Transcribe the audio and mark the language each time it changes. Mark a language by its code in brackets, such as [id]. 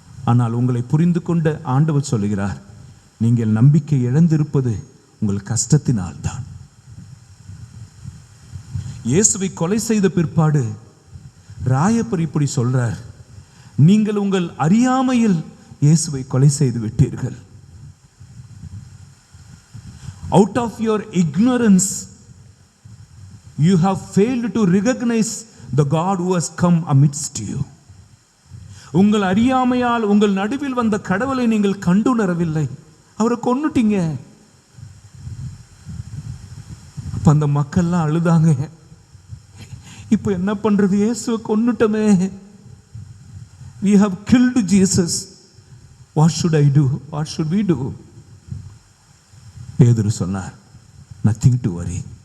[ta] ஆனால் உங்களை புரிந்து கொண்ட ஆண்டவர் சொல்லுகிறார், நீங்கள் நம்பிக்கை இழந்திருப்பது உங்கள் கஷ்டத்தினால் தான். இயேசுவை கொலை செய்த பிற்பாடு ராயப்பர் இப்படி சொல்றார், நீங்கள் உங்கள் அறியாமையில் இயேசுவை கொலை செய்து விட்டீர்கள். [en] Out of your ignorance you have failed to recognize the God who has come amidst you. [ta] உங்கள் அறியாமையால் உங்கள் நடுவில் வந்த கடவுளை நீங்கள் கண்டுணரவில்லை, அவரை கொன்னுட்டீங்க. அப்ப அந்த மக்கள்லாம் அழுதாங்க, இப்போ என்ன பண்றது? இயேசுவை கொன்னுட்டமே, [en] we have killed Jesus, what should I do, what should we do? [ta] பேதுரு சொன்னார், [en] nothing to worry,